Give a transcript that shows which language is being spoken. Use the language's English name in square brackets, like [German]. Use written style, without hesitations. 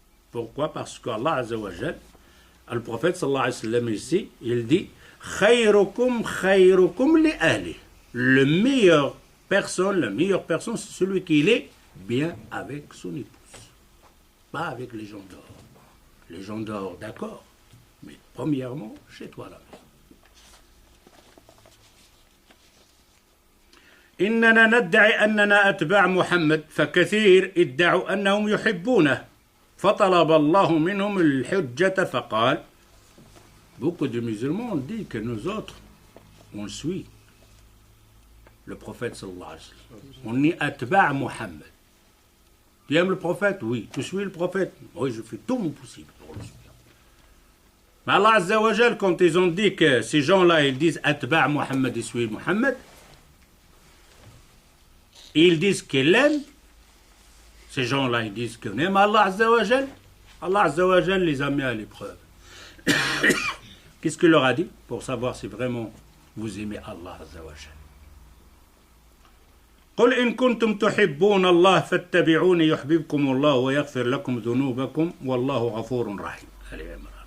[French] Pourquoi? Parce qu'Allah Azza wa Jal, le prophète sallallahu alayhi wa sallam ici, il dit [Arabic] khayrukum khayrukum li ahli. [French] Le meilleur personne, c'est celui qui est bien avec son épouse. Pas avec les gens dehors. Les gens dehors, d'accord. Mais premièrement, chez toi là. [Arabic] إننا ندعي أننا أتباع محمد فكثير ادعوا أنهم يحبونه فطلب الله منهم الحجة فقال. [French] Beaucoup de musulmans ont dit que nous autres, on suit le prophète sallallahu alayhi wa sallam. On est atba' Muhammad. Tu aimes le prophète? Oui. Tu suis le prophète? Oui, je fais tout mon possible pour le suivre. Mais Allah Azza wa Jal, quand ils ont dit que ces gens-là, ils disent atba' Muhammad, ils suivent Muhammad, ils disent qu'ils l'aiment. Ces gens-là, ils disent qu'on aime Allah Azza wa Jal. Allah Azza wa Jal les a mis à l'épreuve. Qu'est-ce qu'il leur a dit pour savoir si vraiment vous aimez Allah Azza wa Jal? [Arabic] قل إن كنتم تحبون الله فاتبعوني يحببكم الله ويغفر لكم ذنوبكم والله غفور رحيم.